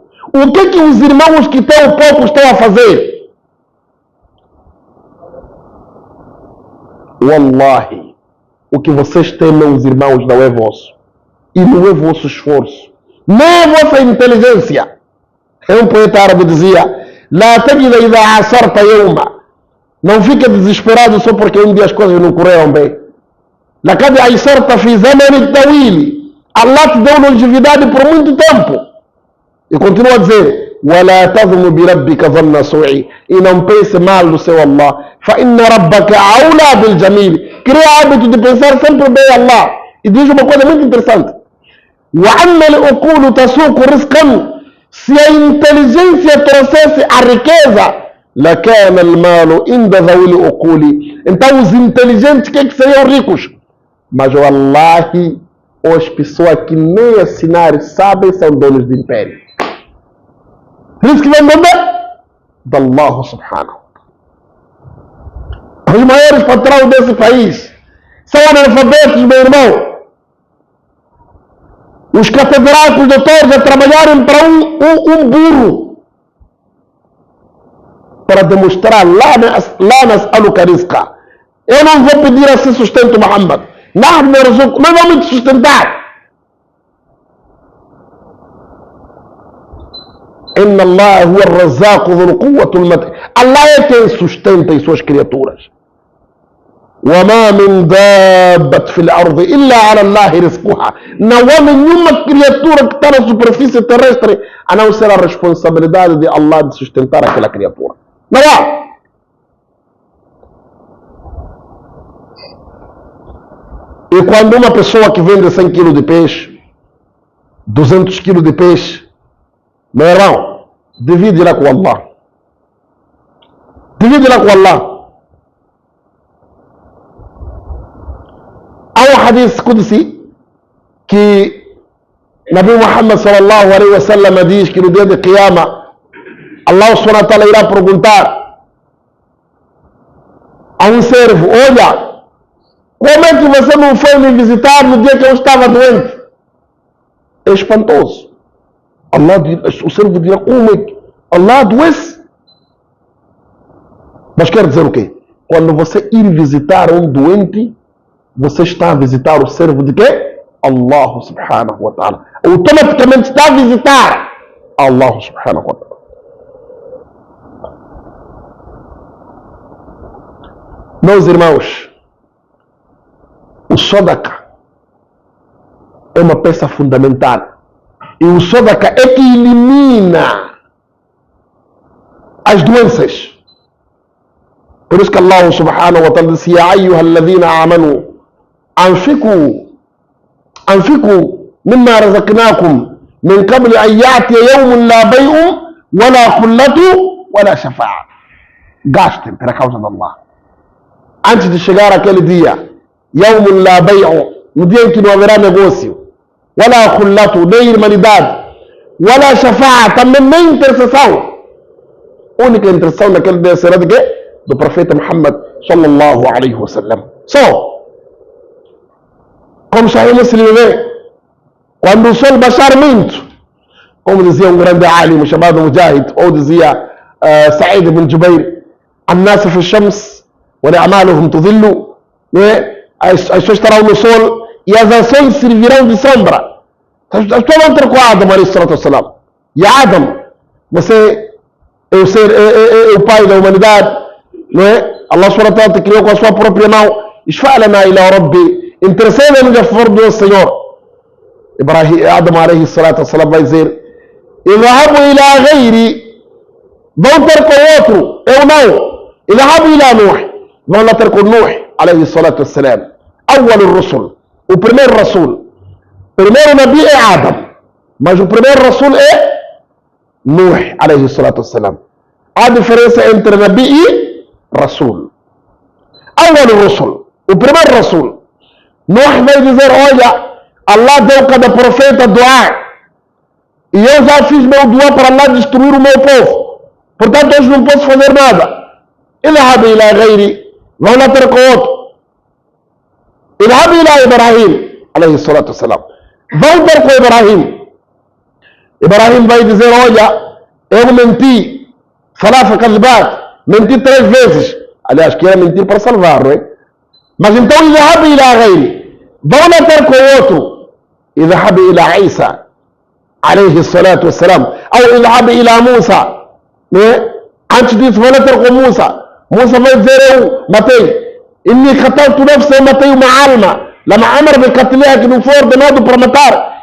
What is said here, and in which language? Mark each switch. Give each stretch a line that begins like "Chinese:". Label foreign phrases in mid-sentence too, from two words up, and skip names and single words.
Portuguese: O que é que os irmãos que têm o pouco estão a fazer? Wallahi, o que vocês têm, meus irmãos, não é vosso. E não é vosso esforço. Não é vossa inteligência. Um poeta árabe dizia:
Arabic: لا تجزع إذا أعسرت يوما.
Portuguese: Não fica desesperado só porque um dia as coisas não correram bem.
Arabic: لقد أيسرت في زمن طويل.
Portuguese: Allah te deu longevidade por muito tempo. E continua a dizer:
Arabic: وَلَا تَظْمُ بِرَبِّكَ ظَنَّ سُوءٍ.
Portuguese: E não pense mal do seu Allah.
Arabic: فَإِنَّ رَبَّكَ أَوْلَى بِالْجَمِيلِ.
Portuguese: Cria hábito de pensar sempre bem Allah. E diz uma coisa muito interessante:
Arabic: وَأَنَّ الْعُقُولُ تَسُوقُ رِزْقًا.
Portuguese: Se a inteligência trouxesse a riqueza,
Arabic: لَكَانَ الْمَالُ عِنْدَ ذَوِي الْعُقُولِ.
Portuguese: Então os inteligentes que seriam ricos? Mas wallahi, as pessoas que nem assinar sabem são donos de império. Por isso que vem de Allah subhanahu. Os maiores patrões desse país são analfabetos, meu irmão. Os catedráticos doutores a trabalharem para um burro para demonstrar lá nas alucarisca. Eu não vou pedir assim sustento, Muhammad. Nós vamos te sustentar.
Arabic: إن الله هو الرزاق ذو القوة المتين.
Portuguese: Allah é quem sustenta as suas criaturas.
Arabic: وَمَا مِنْ دَابَّةٍ فِي الْأَرْضِ إِلَّا عَلَى اللَّهِ رِزْقُهَا.
Portuguese: Não há nenhuma criatura que está na superfície terrestre a não ser a responsabilidade de Allah de sustentar aquela criatura. Não há. E quando uma pessoa que vende 100 kg de peixe, 200 kg de peixe, meu irmão, divide lá com Allah. Divide lá com Allah. Há um
Arabic: hadith Qudsi
Portuguese: que Nabi Muhammad
Arabic: sallallahu alaihi wa sallam
Portuguese: diz que no dia de Qiyama Allah
Arabic: subhanahu wa ta'ala
Portuguese: irá perguntar a um servo: olha, como é que você não foi me visitar no dia que eu estava doente? É espantoso. O servo dirá: como é que Allah adoece? Mas quer dizer o quê? Quando você ir visitar um doente, você está a visitar o servo de quê?
Arabic: الله سبحانه وتعالى.
Portuguese: Automaticamente está a visitar
Arabic: Allah subhanahu wa ta'ala.
Portuguese: Meus irmãos, o sadaqa é uma peça fundamental. E o sadaqa é que elimina as doenças. Por isso que
Arabic: الله سبحانه وتعالى disse: يا أيها الذين آمنوا أنفقوا مما رزقناكم من قبل أن يأتي يوم لا بيع ولا خلة ولا شفاعة.
Portuguese: Gastem pela causa de Allah. Antes de chegar aquele dia,
Arabic: يوم لا بيع,
Portuguese: no dia em que não haverá negócio,
Arabic: ولا خلة,
Portuguese: nem irmandade,
Arabic: ولا شفاعة,
Portuguese: também nem intercessão. A única intercessão naquele dia será de quê? Do profeta Muhammad
Arabic: sallallahu alaihi wa sallam.
Portuguese: Como Sahih Muslim vê, quando o sol baixar muito, como dizia um grande alim chamado Mujahid, ou dizia Sa'id ibn Jubair:
Arabic: الناس في الشمس ولأعمالهم تظل.
Portuguese: As pessoas estarão no sol e as ações servirão de sombra. As pessoas vão ter com Adam,
Arabic: alayhi salatu wassalam.
Portuguese: E Adam, você é o pai da humanidade, não é? Allah
Arabic: subhanahu wa ta'ala
Portuguese: te criou com a sua própria mão.
Arabic: Ishfa'lana ila Rabbi.
Portuguese: Interceda-nos a favor do Senhor. Adam
Arabic: alayhi salatu wassalam
Portuguese: vai dizer:
Arabic: اذهبوا إلى غيري.
Portuguese: Vão ter com outro, eu não.
Arabic: اذهبوا إلى نوح.
Portuguese: Vão lá ter com Nuh
Arabic: alayhi salatu wassalam. Awwal ar-rusul.
Portuguese: O primeiro Rasul. Primeiro Nabi é Adam. Mas o primeiro Rasul é Nuh
Arabic: alayhi salatu wassalam.
Portuguese: Há diferença entre Nabi e Rasul.
Arabic: أول الرسل.
Portuguese: O primeiro Rasul. Nuh vai dizer: olha, Allah deu cada profeta doar. E eu já fiz meu doar para Allah destruir o meu povo. Portanto, hoje não posso fazer nada.
Arabic: اذهب إلى غيري.
Portuguese: Vão lá ter com outro.
Arabic: اذهب إلى إبراهيم عليه الصلاة والسلام.
Portuguese: Vão ter com Ibrahim. Ibrahim vai dizer: olha, eu menti.
Arabic: Salafa kadhibat.
Portuguese: Menti 3 vezes. Aliás, que era mentir para salvar, não é? Mas então, idhab ila ghairi. Vão lá ter com o outro.
Arabic: اذهب إلى عيسى عليه الصلاة والسلام. أو اذهب إلى موسى.
Portuguese: Né? Antes disso, vão lá ter com Musa. Musa vai dizer, eu matei.
Arabic: إني قتلت نفسا,
Portuguese: eu matei uma alma.
Arabic: Lama amar bi qatliha,
Portuguese: que não foi ordenado para matar.